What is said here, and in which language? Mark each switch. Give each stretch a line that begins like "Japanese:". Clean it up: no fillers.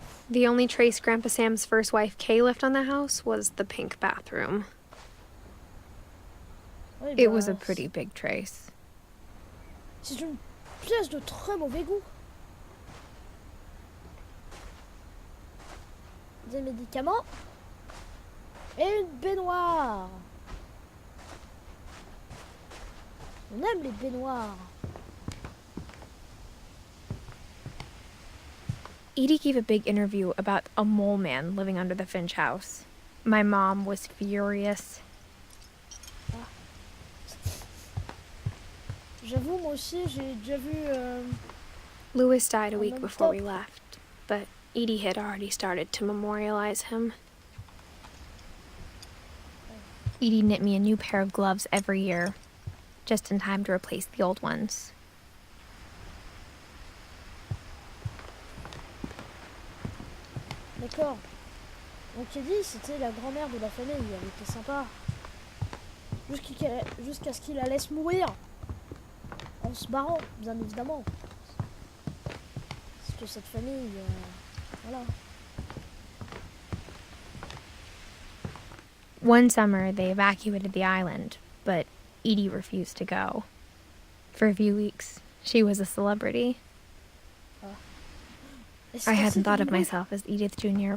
English: The only trace Grandpa Sam's first wife Kay left on the house was the pink bathroom.
French: Oui,
English: It was a pretty big trace.
French: C'est une pièce de très mauvais goût. Des médicaments et une baignoire. On aime les baignoires.
English: Edie gave a big interview about a mole man living under the Finch house. My mom was furious.
French: J'avoue, moi aussi, j'ai déjà vu...
English: Louis died a week before we left, but Edie had already started to memorialize him. Edie knit me a new pair of gloves every year, just in time to replace the old ones.
French: D'accord. Donc Edith, c'était la grand-mère de la famille, elle était sympa. Jusqu'à ce qu'il la laisse mourir. En se barrant, bien évidemment. Parce que cette famille, voilà.
English: One summer, they evacuated the island, but Edie refused to go. For a few weeks, she was a celebrity. I hadn't thought of myself as Edith Jr.